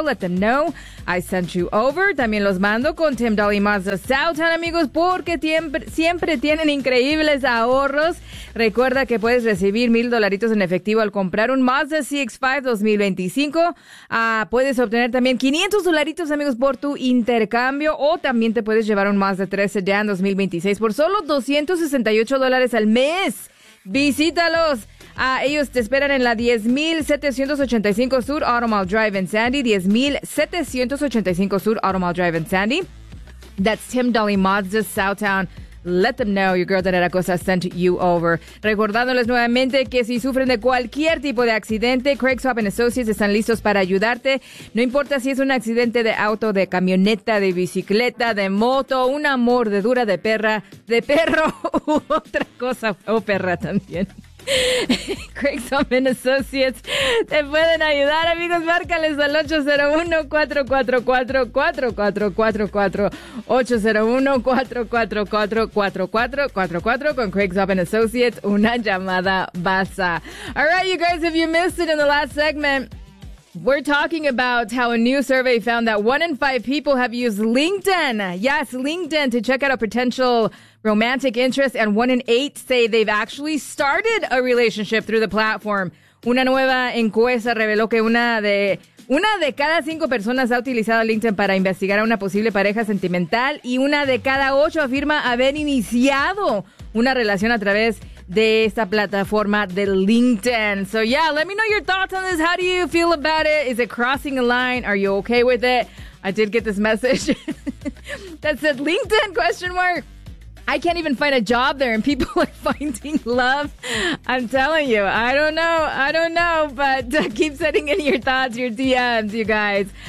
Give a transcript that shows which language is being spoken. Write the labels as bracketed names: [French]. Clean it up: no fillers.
[English] Let them know I sent you over. [Spanish] También los mando con Tim Dolly Mazda Southtown, amigos, porque siempre tienen increíbles ahorros. Recuerda que puedes recibir $1,000 en efectivo al comprar un Mazda CX-5 2025. Puedes obtener también $500, amigos, por tu intercambio. O también te puedes llevar un Mazda 3 Sedan 2026 por solo $268 al mes. Visítalos. Ellos te esperan en la 10,785 Sur Automall Drive en Sandy. 10,785 Sur Automall Drive en Sandy. [English] That's Tim Dolly Mazda Southtown. Let them know your girl Danera Costa sent you over. [Spanish] Recordándoles nuevamente que si sufren de cualquier tipo de accidente, Craig Swap and Associates están listos para ayudarte. No importa si es un accidente de auto, de camioneta, de bicicleta, de moto, una mordedura de perra, de perro u otra cosa, o perra también. Craig Swap and Associates te pueden ayudar, amigos. Márcales al 801-444-4444, 801-444-4444 con Craig Swap and Associates. Una llamada basta. [English] All right, you guys, if you missed it in the last segment, we're talking about how a new survey found that 1 in 5 people have used LinkedIn. Yes, LinkedIn, to check out a potential romantic interest, and 1 in 8 say they've actually started a relationship through the platform. [Spanish] Una nueva encuesta reveló que una de cada cinco personas ha utilizado LinkedIn para investigar a una posible pareja sentimental, y una de cada ocho afirma haber iniciado una relación a través de esta plataforma de LinkedIn. [English] So yeah, let me know your thoughts on this. How do you feel about it? Is it crossing a line? Are you okay with it? I did get this message that said LinkedIn ? I can't even find a job there, and people are finding love. I'm telling you, I don't know, but keep sending in your thoughts, your DMs, you guys.